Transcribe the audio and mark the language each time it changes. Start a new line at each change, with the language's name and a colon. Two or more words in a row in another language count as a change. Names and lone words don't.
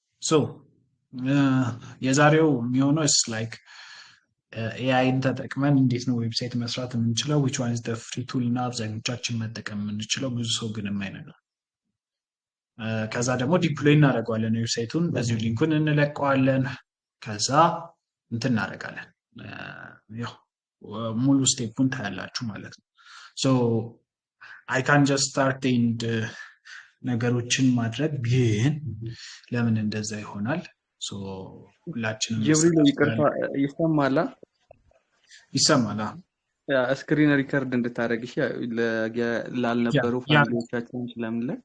Amharic: ሶ የዛሬው የሚሆነው
English: is like
Amharic: ኤአይን ተጠቅመን እንዴት ነው ዌብሳይት መስራት የምንችለው
English: which one is the free tool
Amharic: እና አብዛኞቻችን መጠቀም የምንችለው ብዙ ሰው ግን የማይነግረው ከዛ ደግሞ ዲፕሎይ እናደርገዋለን ዌብሳይቱን በዚሁ ሊንኩን እንለቀዋለን ከዛ እንትን እናደርጋለን ያው ሙሉ ስቴፑን ታያላችሁ ማለት ነው
English: so I can just start and
Amharic: ነገሮችን ማድረግ ግን ለምን እንደዛ ይሆናል so ሁላችንም ጅብሪል ይቅርታ ይሰማላ ያ
English: screen record
Amharic: እንድታረግ እሺ ላልነበሩ ፋሚሊዎቻችን ስለምንለቅ